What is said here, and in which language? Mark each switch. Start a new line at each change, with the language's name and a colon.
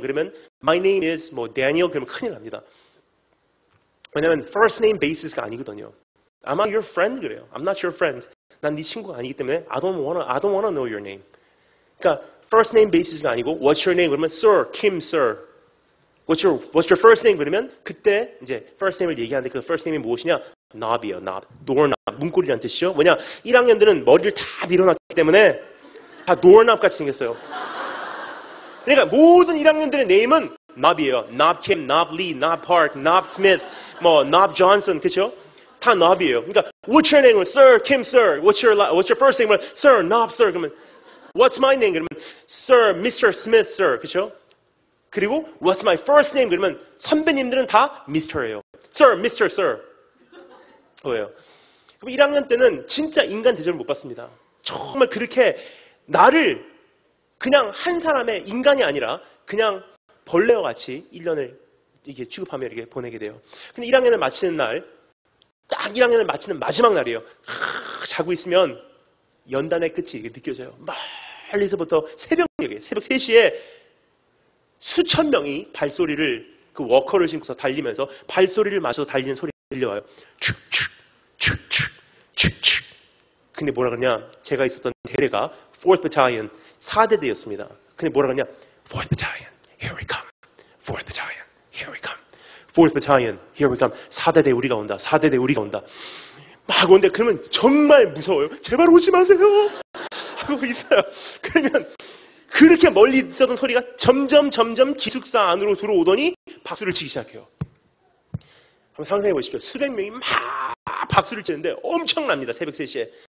Korean: 그러면
English: My name is
Korean: 뭐 Daniel 그러면 큰일 납니다. 왜냐하면 first name basis가 아니거든요.
English: Am I your friend?
Korean: 그래요.
English: I'm not your friend.
Korean: 난 네 친구가 아니기 때문에
English: I don't wanna know your name.
Korean: 그러니까
English: first name basis가 아니고 What's your name?
Korean: 그러면
English: Sir, Kim, Sir. What's your first name?
Korean: 그러면 그때 이제 first name을 얘기하는데 그 first name이 무엇이냐? knob이에요. knob. doorknob. 문고리란 뜻이죠. 뭐냐? 1학년들은 머리를 다 밀어놨기 때문에 다 doorknob 같이 생겼어요. 그러니까 모든 1학년들의 네임은 knob이에요. knob Kim, knob Lee, knob Park, knob Smith, 뭐 knob Johnson, 그렇죠? 다 knob이에요. 그러니까
English: what's your name? Sir, Kim, Sir. What's your first name? Sir, knob, Sir.
Korean: 그러면
English: what's my name?
Korean: 그러면
English: Sir, Mr. Smith, Sir.
Korean: 그렇죠? 그리고
English: what's my first name?
Korean: 그러면 선배님들은 다 Mr예요.
English: Sir, Mr. Sir.
Korean: 왜요? 그럼 1학년 때는 진짜 인간 대접을 못 받습니다. 정말 그렇게 나를 그냥 한 사람의 인간이 아니라 그냥 벌레와 같이 1년을 이렇게 취급하며 이렇게 보내게 돼요. 근데 1학년을 마치는 날, 딱 1학년을 마치는 마지막 날이에요. 자고 있으면 연단의 끝이 이렇게 느껴져요. 멀리서부터 새벽 3시에 수천 명이 발소리를 그 워커를 신고서 달리면서 발소리를 마셔서 달리는 소리가 들려와요. 축축축축축축. 근데 뭐라 그러냐? 제가 있었던 대대가 4th Battalion 4대대였습니다. 근데 뭐라 그러냐?
English: 4th Battalion, here we come. 4th Battalion, here we come. 4th Battalion, here we come.
Korean: 4대대 우리가 온다. 4대대 우리가 온다. 막 오는데 그러면 정말 무서워요. 제발 오지 마세요. 하고 있어요. 그러면 그렇게 멀리 있었던 소리가 점점 기숙사 안으로 들어오더니 박수를 치기 시작해요. 한번 상상해 보십시오. 수백 명이 막 박수를 치는데 엄청납니다. 새벽 3시에.